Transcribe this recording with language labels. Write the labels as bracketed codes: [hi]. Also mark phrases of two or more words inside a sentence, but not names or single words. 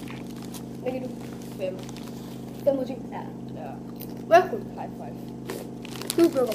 [da] Hvad giver du? 5. 5 ud af 10? Ja. Ja. [en] Welcome. High five. [da] Du burger.